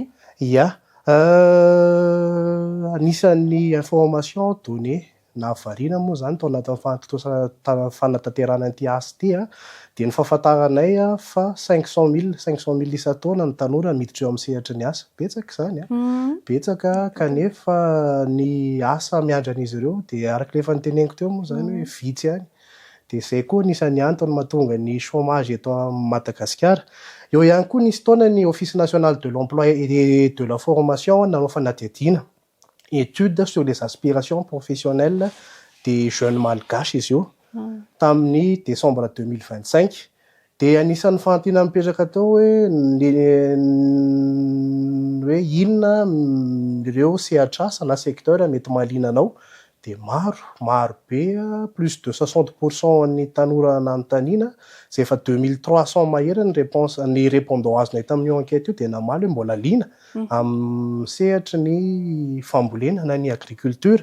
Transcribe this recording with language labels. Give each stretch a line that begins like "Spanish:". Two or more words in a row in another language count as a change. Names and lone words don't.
Malagasy: Ya, anisan'ny
French: information données
Malagasy: na variana moa zany tao anatin'ny fanatanterana an'ity asa ity dia ny fahafantaranay fa 500 000 isan-taona ny tanora miditra eo amin'ny sehatry ny asa. Betsaka izany betsaka kanefa ny asa miandran'izy ireo dia araka ilay efa niteneniko teo moa zany hoe vitsy ihany. Dia izay koa nisan'ny antony mahatonga ny chômage eto Madagasikara. Eo ihany koa nisy taona ny
French: Office national de l'emploi et de la formation
Malagasy: nanao fanadihadiana
French: études sur les aspirations professionnelles des jeunes malgaches
Malagasy: izy io tamin'ny décembre 2025. Dia anisan'ny fahantina mipetraka tao hoe inona ireo sehatr'asa na secteur mety mahaliana anao. Dia maro be
French: plus de 60%
Malagasy: ny tanora nanontaniana izay efa 2300 mahery ny répondant azonay tamin'io enquête io dia namaly hoe mbola liana amin'ny sehatry ny fambolena na ny agriculture.